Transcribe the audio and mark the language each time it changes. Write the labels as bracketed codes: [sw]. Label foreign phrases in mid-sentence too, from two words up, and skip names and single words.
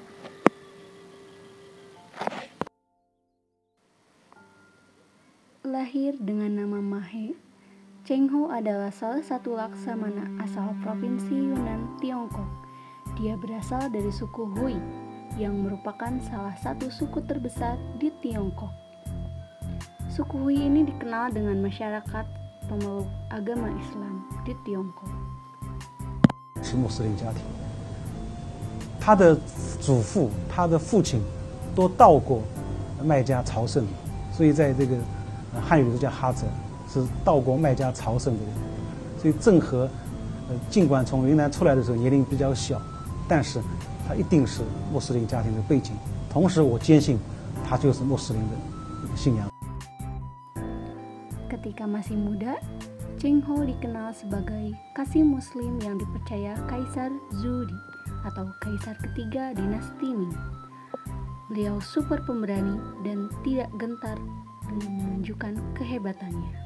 [id] Lahir dengan nama Mahe, Cheng Ho adalah salah satu laksamana asal Provinsi Yunnan, Tiongkok. Dia berasal dari suku Hui, yang merupakan salah satu suku terbesar di Tiongkok. Suku Hui ini dikenal dengan masyarakat pemeluk agama Islam di Tiongkok. [zh] 是穆斯林家庭，他的祖父、他的父亲都到过麦加朝圣，所以在这个汉语里头叫哈泽，是到过麦加朝圣的人。所以郑和尽管从云南出来的时候年龄比较小，但是他一定是穆斯林家庭的背景。同时，我坚信他就是穆斯林的信仰。 [id] Ketika masih muda, Cheng Ho dikenal sebagai kasih Muslim yang dipercaya Kaisar Zhou atau Kaisar ketiga dinasti Ming. Beliau super pemberani dan tidak gentar dengan menunjukkan kehebatannya.